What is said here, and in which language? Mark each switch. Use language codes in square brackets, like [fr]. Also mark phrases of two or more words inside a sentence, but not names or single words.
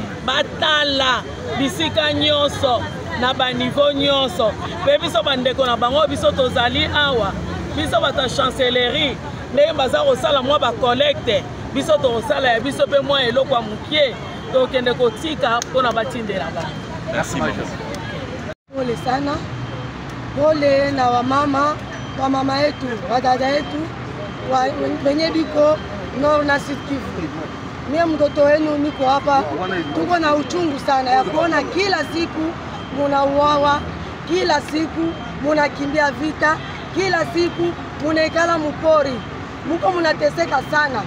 [ln] batala bisika nyonso na baniveau nyonso mpe biso bandeko na bango biso tozali awa biso bata chancellerie ndenge baza kosala mwa bacollecte biso tokosala ya biso mpe mwa eloko ya mokie tokende kotika mpona batindela bango. [fr] Merci beaucoup. [sw] Pole sana, pole na wamama yetu, wadada yetu wenye biko Nord na Sud Kivu. Mie mtoto wenu niko hapa, tuko na uchungu sana ya kuona kila siku munauawa, kila siku munakimbia vita, kila siku munaikala mupori, muko munateseka sana.